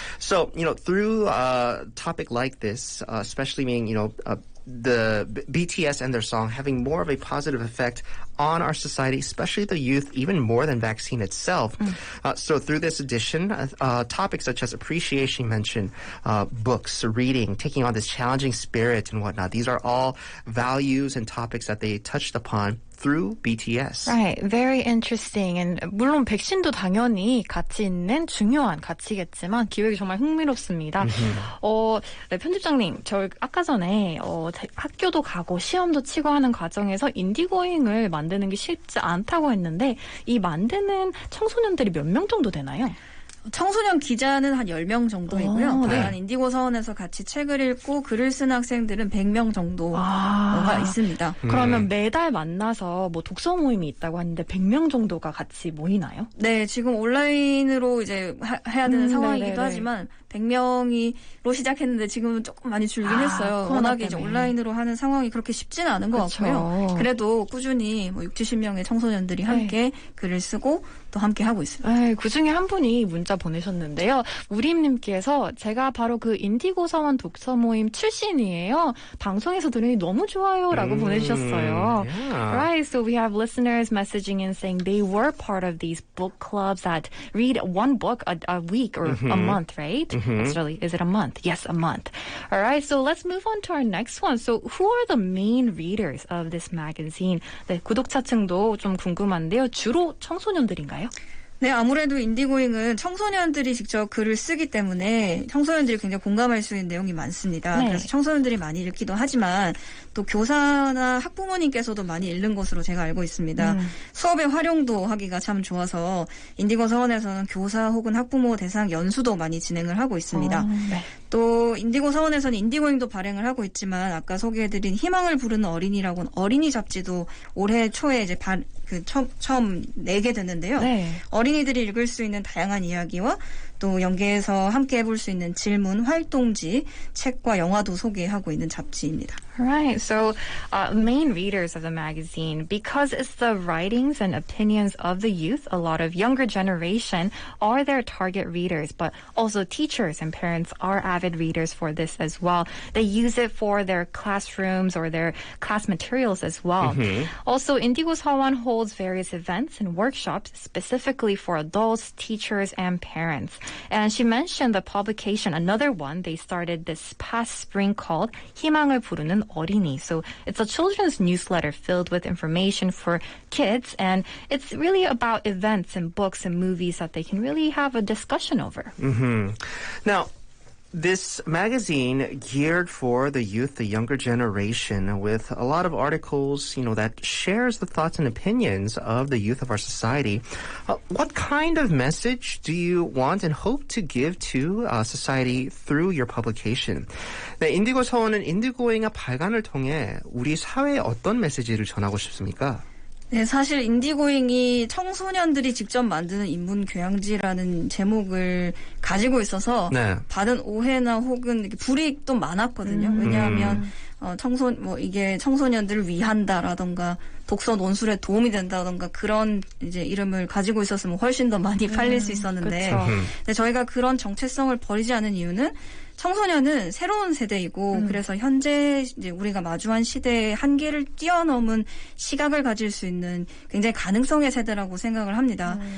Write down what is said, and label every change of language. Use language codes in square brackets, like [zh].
[en] So, through a topic like this, especially being, the BTS and their song having more of a positive effect on our society, especially the youth, even more than vaccine itself. So through this edition, topics such as appreciation you mentioned, books, reading, taking on this challenging spirit and whatnot, these are all values and topics that they touched upon through BTS. Right, very interesting. [ko] And 물론 백신도 당연히 가치 있는 중요한 가치겠지만 기획이 정말 흥미롭습니다. 네, 편집장님, 저 아까 전에 학교도 가고 시험도 치고 하는 과정에서 인디고잉을 만드는 게 쉽지 않다고 했는데 이 만드는 청소년들이 몇 명 정도 되나요? 청소년 기자는 한 10명 정도이고요. 네. 다만 인디고 서원에서 같이 책을 읽고 글을 쓰는 학생들은 100명 정도가 있습니다. 그러면 매달 만나서 독서 모임이 있다고 하는데 100명 정도가 같이 모이나요? 네, 지금 온라인으로 이제 해야 되는 상황이기도 네네네. 하지만 100명으로 시작했는데 지금은 조금 많이 줄긴 했어요. 워낙에 이제 온라인으로 하는 상황이 그렇게 쉽지는 않은 것 같고요. 그래도 꾸준히 뭐 60~70명의 청소년들이 함께 글을 쓰고 또 함께 하고 있습니다. 그중에 한 분이 문자 보내셨는데요. 우림님께서 제가 바로 그 인디고 서원 독서 모임 출신이에요. 방송에서 들으니 너무 좋아요 라고 보내주셨어요. [en] Right, so we have listeners messaging in saying they were part of these book clubs that read one book a week or a month, right? Actually, is it a month? Yes, a month. All right, so let's move on to our next one. So who are the main readers of this magazine? [ko] 네, 구독자층도 좀 궁금한데요. 주로 청소년들인가요? 네, 아무래도 인디고잉은 청소년들이 직접 글을 쓰기 때문에 청소년들이 굉장히 공감할 수 있는 내용이 많습니다. 네. 그래서 청소년들이 많이 읽기도 하지만 또 교사나 학부모님께서도 많이 읽는 것으로 제가 알고 있습니다. 수업에 활용도 하기가 참 좋아서 인디고 서원에서는 교사 혹은 학부모 대상 연수도 많이 진행을 하고 있습니다. 네. 또 인디고 서원에서는 인디고잉도 발행을 하고 있지만 아까 소개해드린 희망을 부르는 어린이라고는 어린이 잡지도 올해 초에 이제 처음 내게 됐는데요. 네. 어린이들이 읽을 수 있는 다양한 이야기와 또 연계해서 함께 해볼 수 있는 질문, 활동지, 책과 영화도 소개하고 있는 잡지입니다. [en] Right. So, main readers of the magazine, because it's the writings and opinions of the youth, a lot of younger generation are their target readers, but also teachers and parents are avid readers for this as well. They use it for their classrooms or their class materials as well. Also, Indigos Hwan holds various events and workshops specifically for adults, teachers, and parents. And she mentioned the publication, another one they started this past spring called 희망을 부르는 어린이. So it's a children's newsletter filled with information for kids, and it's really about events and books and movies that they can really have a discussion over. Now, this magazine geared for the youth, the younger generation, with a lot of articles, that shares the thoughts and opinions of the youth of our society. What kind of message do you want and hope to give to society through your publication? [ko] 네, 인디고 서원은 인디고잉의 발간을 통해 우리 사회에 어떤 메시지를 전하고 싶습니까? 네, 사실 인디고잉이 청소년들이 직접 만드는 인문 교양지라는 제목을 가지고 있어서 네. 받은 오해나 혹은 불이익도 많았거든요. 왜냐하면 이게 청소년들을 위한다라던가 독서 논술에 도움이 된다던가 그런 이제 이름을 가지고 있었으면 훨씬 더 많이 팔릴 수 있었는데 근데 저희가 그런 정체성을 버리지 않은 이유는 청소년은 새로운 세대이고 그래서 현재 이제 우리가 마주한 시대의 한계를 뛰어넘은 시각을 가질 수 있는 굉장히 가능성의 세대라고 생각을 합니다.